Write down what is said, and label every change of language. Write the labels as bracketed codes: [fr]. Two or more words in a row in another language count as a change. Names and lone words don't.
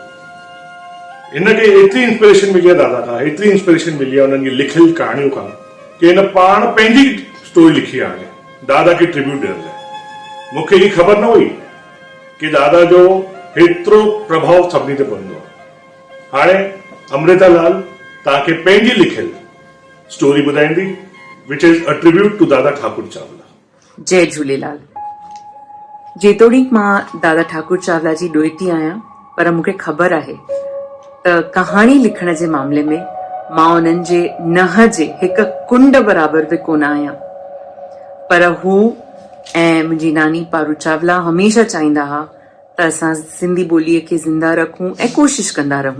[sd] हिनखे एतिरी इंस्पिरेशन मिली आहे दादा खां, एतिरी इंस्पिरेशन मिली आहे उन्हनि जी लिखियल कहाणियूं खां कि हिन पाण पंहिंजी स्टोरी लिखी आहे दादा खे ट्रिब्यूट ॾियण लाइ। मूंखे ही ख़बर न हुई कि दादा जो हेतिरो प्रभाव सभिनी ते पवंदो आहे। हाणे अमृता लाल तव्हांखे पंहिंजी लिखियल स्टोरी ॿुधाईंदी [en] which is a tribute to Dada Thakur Chawla. [sd] जय झूलेलाल। जेतोणीकि मां दादा ठाकुर चावला जी ॾोहिटी आहियां, पर मूंखे ख़बर आहे त कहाणी लिखण जे मामले में मां उन्हनि जे नह जे हिकु कुंड बराबरि बि कोन आहियां। पर हू ऐं मुंहिंजी नानी पारू चावला हमेशह चाहींदा हुआ त असां सिंधी ॿोलीअ खे ज़िंदा रखूं ऐं कोशिश कंदा रहूं।